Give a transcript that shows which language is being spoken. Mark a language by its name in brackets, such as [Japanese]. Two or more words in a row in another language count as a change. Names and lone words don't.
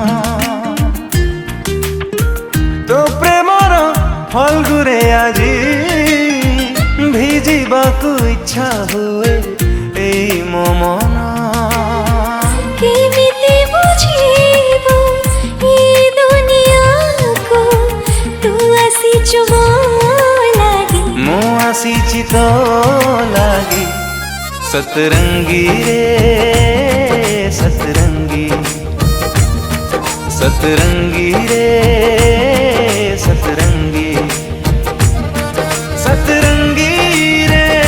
[Odia] ତୋ ପ୍ରେମର ଫଲ୍ଗୁରେ ଆଜି ଭିଜିବାକୁ ଇଚ୍ଛା ହୁଏ ଏଇ ମୋ ମନ। କେମିତି ବୁଝିବୁ ଏ ଦୁନିଆକୁ, ତୁ ଆସିଛୁ ମୋ ଲାଗି। ମୁଁ ଆସିଛି ତୋ ଲାଗି। [Hindi] सतरंगी रे सतरंगी, सतरंगी रे सतरंगी, सतरंगी रे